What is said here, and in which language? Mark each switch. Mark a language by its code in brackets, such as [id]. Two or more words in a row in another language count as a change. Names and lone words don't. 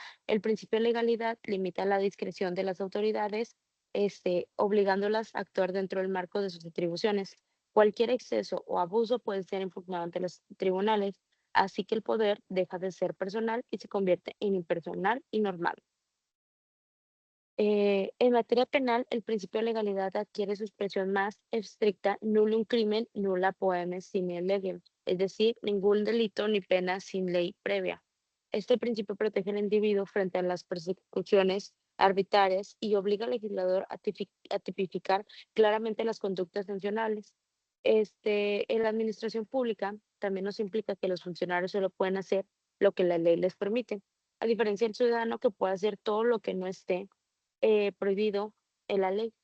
[es] El principio de legalidad limita la discreción de las autoridades, obligándolas a actuar dentro del marco de sus atribuciones. Cualquier exceso o abuso puede ser impugnado ante los tribunales, así que el poder deja de ser personal y se convierte en impersonal y normal. En materia penal, el principio de legalidad adquiere su expresión más estricta, [la] nullum crimen, nulla poemis sine legem, [es] es decir, ningún delito ni pena sin ley previa. Este principio protege al individuo frente a las persecuciones arbitrarias y obliga al legislador a tipificar claramente las conductas sancionables. En la administración pública también nos implica que los funcionarios solo pueden hacer lo que la ley les permite, a diferencia del ciudadano que puede hacer todo lo que no esté prohibido en la ley.